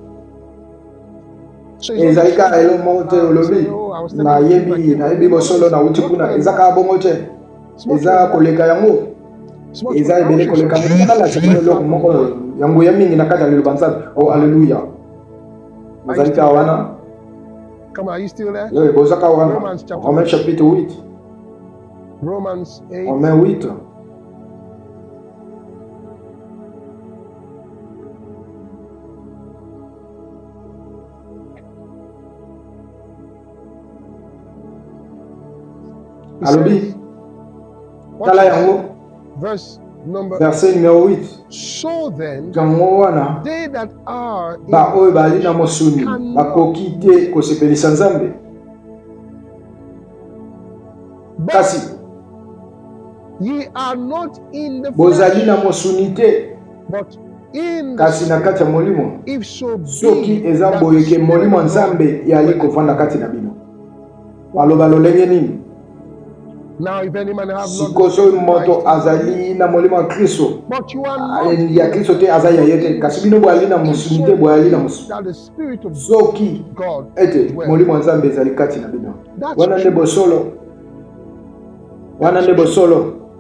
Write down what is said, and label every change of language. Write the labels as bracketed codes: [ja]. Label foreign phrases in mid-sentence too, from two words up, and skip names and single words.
[ln] Ezalika elo monte olobi na yebi bosolo na utikuna ezaka bongo te. Eza koleka yango. Eza ebele koleka yango kala chakolo loko moko yango ya mingi na kata le banza. Oh haleluya. Ezalika wana. [en] Come on, are you still there? [ln] Yo bozaka wana. [fr] Romains chapitre 8. [en] Romans 8. [fr] Romains 8. [ln] Alobi, tala yango, [fr] verset numéro 8. [en] So then, they that are [ln] ba oyo bali na mosuni bakoki te kosepelisa Nzambe. Kasi [en] ye are not in the [ln] bozali na mosuni te, [en] but in [ln] kasi na kati ya molimo. [en] If so be [ln] soki eza boyeke molimo Nzambe yali kovanda kati na bino. Baloba lolenge nini? [en] Now, if any man have [ln] sikoso moto azali na molimo wa Kristo, ya Kristo te azali ya yete. Kasi bino boali na musuni te boali na musuni. Soki ete molimo wa Nzambe ezali kati na bino. Wana nde bosolo. Wana nde bosolo.